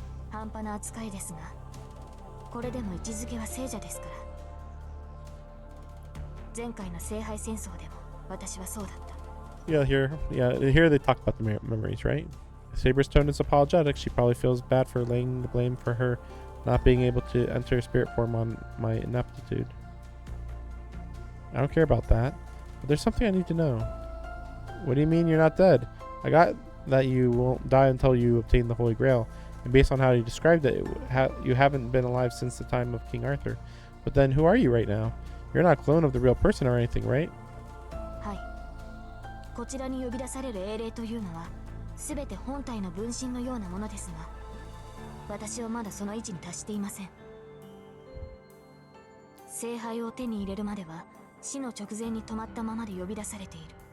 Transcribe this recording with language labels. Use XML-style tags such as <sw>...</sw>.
<ja>半端な扱いですが、これでも位置づけは聖者ですから。前回の聖杯戦争でも私はそうだった。</ja> <en>Yeah, here they talk about the memories, right? Saber's tone is apologetic. She probably feels bad for laying the blame for her not being able to enter spirit form on my ineptitude. I don't care about that, but there's something I need to know. What do you mean you're not dead? I got that you won't die until you obtain the Holy Grail, and based on how you described it, you haven't been alive since the time of King Arthur. But then who are you right now? You're not a clone of the real person or anything, right?</en> <ja>はい。こちらに呼び出される英霊というのは、すべて本体の分身のようなものですが、私はまだその位置に達していません。聖杯を手に入れるまでは、死の直前に止まったままで呼び出されている。</ja>